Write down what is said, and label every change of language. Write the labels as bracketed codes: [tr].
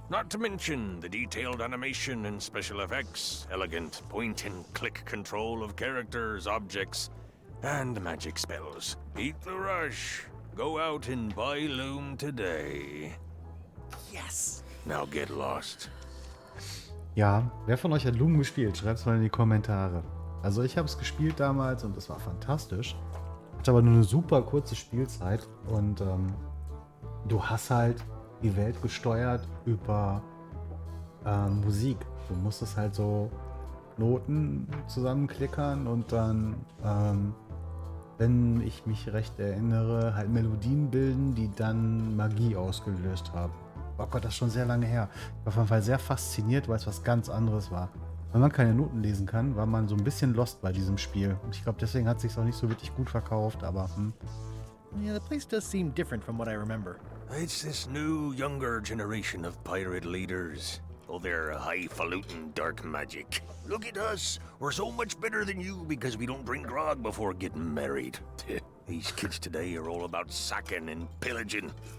[en] Not to mention the detailed animation and special effects, elegant point-and-click control of characters, objects, and magic spells. Beat the rush. Go out and buy Loom today. Yes. Now get lost. [de] Ja, wer von euch hat Loom gespielt? Schreibt es mal in die Kommentare. Also ich habe es gespielt damals und es war fantastisch. Hatte aber nur eine super kurze Spielzeit und du hast halt die Welt gesteuert über Musik. Du musstest halt so Noten zusammenklickern und dann, wenn ich mich recht erinnere, halt Melodien bilden, die dann Magie ausgelöst haben. Oh Gott, das ist schon sehr lange her. Ich war auf jeden Fall sehr fasziniert, weil es was ganz anderes war. Wenn man keine Noten lesen kann, war man so ein bisschen lost bei diesem Spiel. Und ich glaube, deswegen hat es sich auch nicht so wirklich gut verkauft, aber [en] Yeah, the place does seem different from what I remember. It's this new, younger generation of pirate leaders. Oh, they're highfalutin dark magic. Look at us. We're so much better than you because we don't drink grog before getting married. These kids today are all about sacking and pillaging.